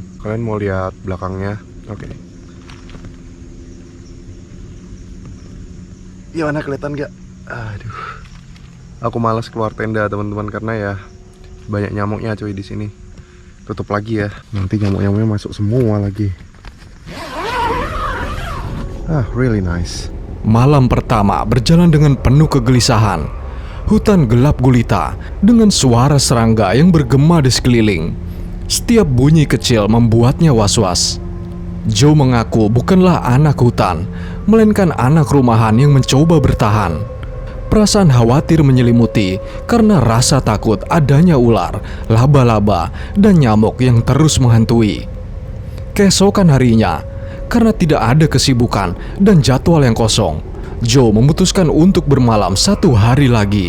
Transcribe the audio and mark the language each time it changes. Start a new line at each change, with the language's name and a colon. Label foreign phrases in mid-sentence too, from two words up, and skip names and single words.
Indonesian: Kalian mau lihat belakangnya? Oke. Gimana, kelihatan gak? Aduh. Aku malas keluar tenda teman-teman karena ya banyak nyamuknya cuy di sini. Tutup lagi ya. Nanti nyamuk-nyamuknya masuk semua lagi.
English: Really nice.
Indonesian: Malam pertama berjalan dengan penuh kegelisahan. Hutan gelap gulita dengan suara serangga yang bergema di sekeliling. Setiap bunyi kecil membuatnya was-was. Joe mengaku bukanlah anak hutan, melainkan anak rumahan yang mencoba bertahan. Perasaan khawatir menyelimuti karena rasa takut adanya ular, laba-laba, dan nyamuk yang terus menghantui. Keesokan harinya, karena tidak ada kesibukan dan jadwal yang kosong, Joe memutuskan untuk bermalam 1 hari lagi.